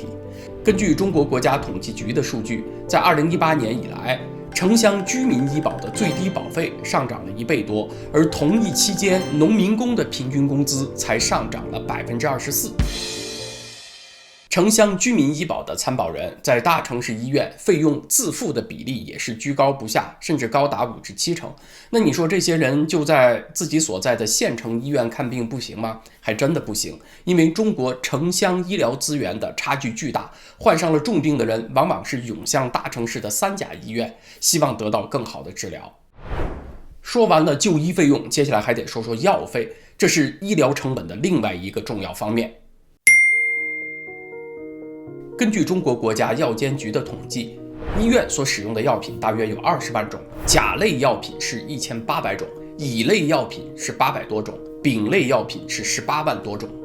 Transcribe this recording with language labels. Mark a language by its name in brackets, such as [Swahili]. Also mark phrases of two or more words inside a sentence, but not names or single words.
[Chinese] 根據中國國家統計局的數據，在2018年以來，城鄉居民醫保的最低保費上漲了1倍多，而同一期間，農民工的平均工資才上漲了24%。城鄉居民醫保的參保人在大城市醫院費用自付的比例也是居高不下，甚至高達5至7成。那你說這些人就在自己所在的縣城醫院看病不行嗎？還真的不行，因為中国城鄉醫療資源的差距巨大，患上了重病的人往往是湧向大城市的3 甲醫院，希望得到更好的治療。說完了就醫費用，接下來還得說说藥費，這是醫療成本的另外一個重要方面。根据中國国家藥監局的統計，醫院所使用的藥品大約有20萬種，甲類藥品是1800種，乙類藥品是800多種，丙類藥品是18萬多種。